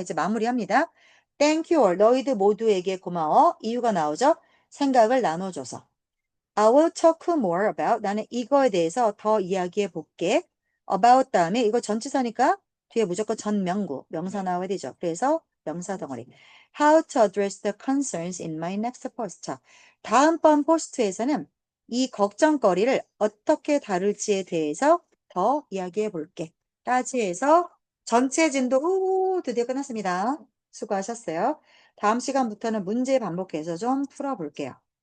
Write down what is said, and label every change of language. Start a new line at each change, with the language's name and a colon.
Korean: 이제 마무리합니다.
English: Thank you all.
Korean: 너희들 모두에게 고마워. 이유가 나오죠? 생각을 나눠줘서.
English: I will talk more about.
Korean: 나는 이거에 대해서 더 이야기해 볼게. About 다음에 이거 전치사니까 뒤에 무조건 전명구, 명사 나와야 되죠. 그래서 명사 덩어리.
English: How to address the concerns in my next post.
Korean: 자, 다음번 포스트에서는 이 걱정거리를 어떻게 다룰지에 대해서 더 이야기해 볼게. 까지 해서 전체 진도 드디어 끝났습니다. 수고하셨어요. 다음 시간부터는 문제 반복해서 좀 풀어볼게요.